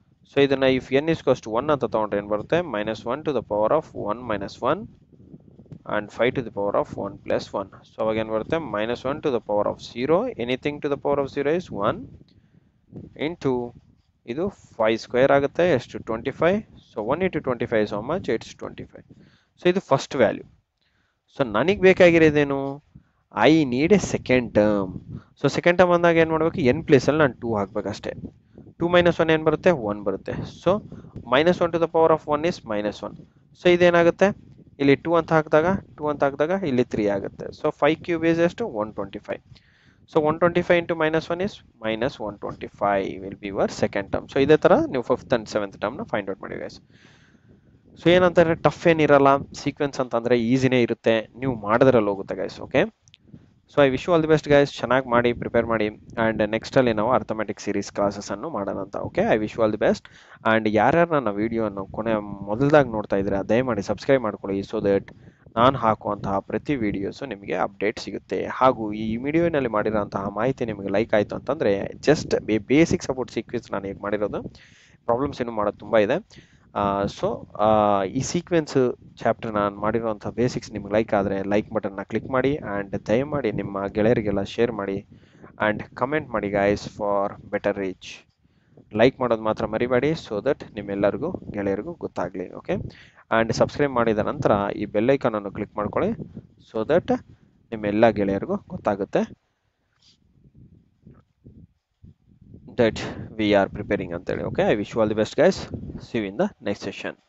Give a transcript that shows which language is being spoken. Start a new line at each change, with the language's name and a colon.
Kannada: So ಇದನ್ನ
English: if n is equals to 1
Kannada: ಅಂತ ತಗೊಂಡ್ರೆ ಏನು ಬರುತ್ತೆ?
English: minus 1 to the power of 1 minus 1 and 5 to the power of 1 plus 1.
Kannada: So ಅವಾಗ ಏನು ಬರುತ್ತೆ?
English: minus 1 to the power of 0, anything to the power of 0 is 1 into
Kannada: ಇದು 5 square ಆಗುತ್ತೆ ಎಷ್ಟು?
English: 25. So 1 into 25 is how much? It's 25.
Kannada: So ಇದು first value. So ನನಗೆ ಬೇಕಾಗಿರೋದೇನು?
English: I need a second term.
Kannada: So second term ಅಂದಾಗ ಏನು ಮಾಡಬೇಕು? N ಪ್ಲೇಸಲ್ಲಿ ನಾನು 2 ಹಾಕ್ಬೇಕಷ್ಟೇ. 2 minus 1 ಏನು ಬರುತ್ತೆ? 1 ಬರುತ್ತೆ.
English: So minus 1 to the power of 1 is minus 1.
Kannada: So ಇದೇನಾಗುತ್ತೆ? ಇಲ್ಲಿ 2 ಅಂತ ಹಾಕಿದಾಗ ಇಲ್ಲಿ 3 ಆಗುತ್ತೆ. ಸೊ 5 ಕ್ಯೂಬ್ is ಎಷ್ಟು? 125.
English: So 125 into minus 1 is minus 125 will be your second term.
Kannada: So ಇದೇ ಥರ ನೀವು 5th and 7th ಟರ್ಮ್ನ find out ಮಾಡಿ ಗೈಸ್. ಸೊ ಏನಂತಾರೆ, ಟಫ್ ಏನಿರಲ್ಲ, ಸೀಕ್ವೆನ್ಸ್ ಅಂತಂದರೆ ಈಸಿನೇ ಇರುತ್ತೆ, ನೀವು ಮಾಡಿದ್ರಲ್ಲಿ ಹೋಗುತ್ತೆ guys.
English: Okay, so I wish you all the best guys.
Kannada: ಚೆನ್ನಾಗಿ ಮಾಡಿ, ಪ್ರಿಪೇರ್ ಮಾಡಿ. ಆ್ಯಂಡ್ ನೆಕ್ಸ್ಟಲ್ಲಿ ನಾವು ಅರ್ಥಮೆಟಿಕ್ ಸೀರೀಸ್ ಕ್ಲಾಸಸ್ಸನ್ನು ಮಾಡೋಣ ಅಂತ.
English: Okay, I wish you all the best.
Kannada: And ಯಾರ್ಯಾರು ನನ್ನ ವೀಡಿಯೋವನ್ನು ಮೊದಲಾಗಿ ನೋಡ್ತಾ ಇದ್ದೀರಾ ದಯಮಾಡಿ ಸಬ್ಸ್ಕ್ರೈಬ್ ಮಾಡ್ಕೊಳ್ಳಿ. ಸೊ ದಟ್ ನಾನು ಹಾಕುವಂತಹ ಪ್ರತಿ ವೀಡಿಯೋಸು ನಿಮಗೆ ಅಪ್ಡೇಟ್ ಸಿಗುತ್ತೆ. ಹಾಗೂ ಈ ವಿಡಿಯೋನಲ್ಲಿ ಮಾಡಿರೋಂತಹ ಮಾಹಿತಿ ನಿಮಗೆ ಲೈಕ್ ಆಯಿತು ಅಂತಂದರೆ ಜಸ್ಟ್ ಬೇಸಿಕ್ ಸಪೋರ್ಟ್ ಸೀಕ್ವೆನ್ಸ್ ನಾನು ಹೇಗೆ ಮಾಡಿರೋದು, ಪ್ರಾಬ್ಲಮ್ಸ್ ಏನು ಮಾಡೋದು ತುಂಬ ಇದೆ. ಸೊ ಈ ಸೀಕ್ವೆನ್ಸ್ ಚಾಪ್ಟರ್ ನಾನು ಮಾಡಿರುವಂಥ ಬೇಸಿಕ್ಸ್ ನಿಮ್ಗೆ ಲೈಕ್ ಆದರೆ ಲೈಕ್ ಬಟನ್ನ ಕ್ಲಿಕ್ ಮಾಡಿ. ಆ್ಯಂಡ್ ದಯಮಾಡಿ ನಿಮ್ಮ ಗೆಳೆಯರಿಗೆಲ್ಲ ಶೇರ್ ಮಾಡಿ. ಆ್ಯಂಡ್ ಕಮೆಂಟ್ ಮಾಡಿ guys
English: For better reach.
Kannada: Like ಮಾಡೋದು ಮಾತ್ರ ಮರಿಬೇಡಿ, ಸೊ ದಟ್ ನಿಮ್ಮೆಲ್ಲರಿಗೂ ಗೆಳೆಯರಿಗೂ ಗೊತ್ತಾಗಲಿ. ಓಕೆ, ಆ್ಯಂಡ್ ಸಬ್ಸ್ಕ್ರೈಬ್ ಮಾಡಿದ ನಂತರ ಈ ಬೆಲ್ಲೈಕನನ್ನು ಕ್ಲಿಕ್ ಮಾಡ್ಕೊಳ್ಳಿ, ಸೊ ದಟ್ ನಿಮ್ಮೆಲ್ಲ ಗೆಳೆಯರಿಗೂ ಗೊತ್ತಾಗುತ್ತೆ
English: that we are preparing
Kannada: ಅಂತೇಳಿ.
English: Okay, I wish you all the best guys. See you in the next session.